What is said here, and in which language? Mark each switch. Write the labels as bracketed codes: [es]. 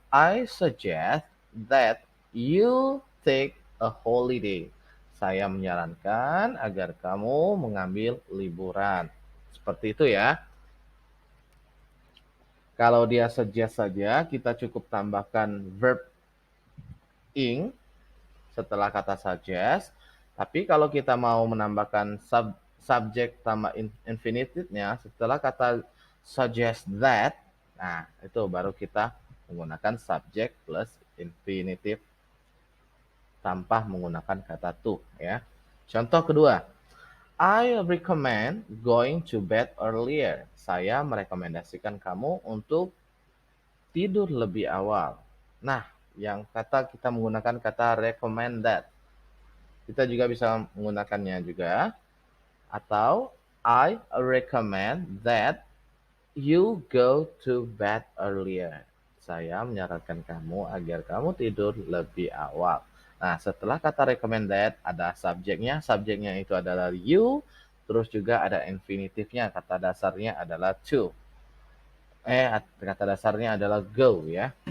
[en] I suggest that you take a holiday. [id] Saya menyarankan agar kamu mengambil liburan. Seperti itu ya. Kalau dia suggest saja, kita cukup tambahkan verb ing setelah kata suggest. Tapi kalau kita mau menambahkan subject tambah infinitive-nya setelah kata suggest that, nah itu baru kita menggunakan subject plus infinitive tanpa menggunakan kata to ya. Contoh kedua, [en] I recommend going to bed earlier. [id] Saya merekomendasikan kamu untuk tidur lebih awal. Nah, yang kata kita menggunakan kata recommend that. Kita juga bisa menggunakannya juga. Atau [en] I recommend that you go to bed earlier. [id] Saya menyarankan kamu agar kamu tidur lebih awal. Nah, setelah kata recommend that ada subjeknya. Subjeknya itu adalah you. Terus juga ada infinitifnya. Kata dasarnya adalah to. Kata dasarnya adalah go ya.